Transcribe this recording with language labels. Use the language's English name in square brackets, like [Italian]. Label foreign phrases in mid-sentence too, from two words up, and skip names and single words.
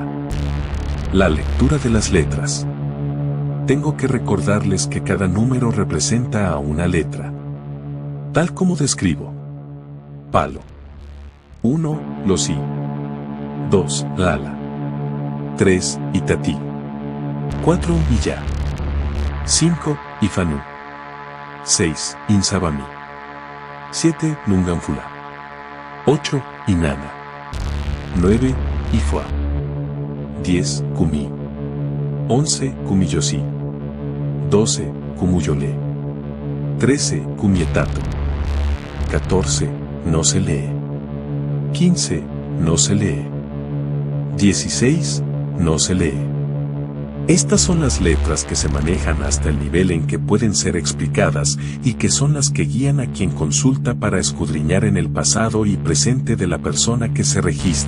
[Spanish] La lectura de las letras. Tengo que recordarles que cada número representa a una letra. Tal como describo. Palo. 1, Losi. 2, Lala. 3, Itatí. 4, Villa. 5, Ifanú. 6, Insabami. 7, Nunganfula. 8, Inana. 9, Ifua. 10, Kumi. 11, Kumiyosi. 12, Kumuyole. 13, Kumietato. 14, no se lee. 15, no se lee. 16, no se lee. Estas son las letras que se manejan hasta el nivel en que pueden ser explicadas y que son las que guían a quien consulta para escudriñar en el pasado y presente de la persona que se registra.